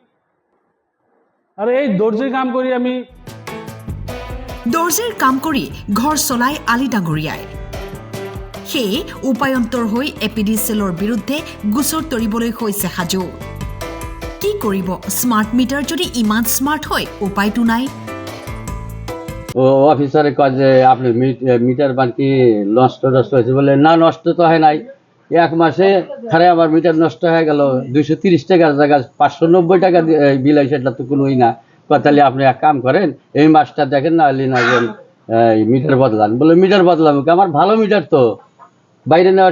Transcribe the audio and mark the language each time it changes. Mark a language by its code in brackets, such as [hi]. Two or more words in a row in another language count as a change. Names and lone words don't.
[as] দৰ্জিৰ কাম কৰি ঘৰ চলাই আলি ডাঙৰীয়াই সেয়ে উপায়ন্তৰ হৈ এপিডিচিএলৰ বিৰুদ্ধে গোচৰ তৰিবলৈ হৈছে সাজু কি কৰিব [en] smart meter [as] যদি ইমান স্মাৰ্ট হয় উপায়টো নাই [bn] ও অফিসারে কয় যে আপনি মিটার বাকি নষ্ট হয়েছে বলে না নষ্ট তো হয় নাই এক মাসে খারে আমার মিটার নষ্ট হয়ে গেল 230 টাকার জায়গায় 590 টাকা বিল হয় সেটা তো কোনোই না তাহলে আপনি এক কাম করেন এই মাসটা দেখেন না আলি না মিটার বদলান বলে মিটার বদলাম আমার ভালো মিটার তো বাইরে নেওয়ার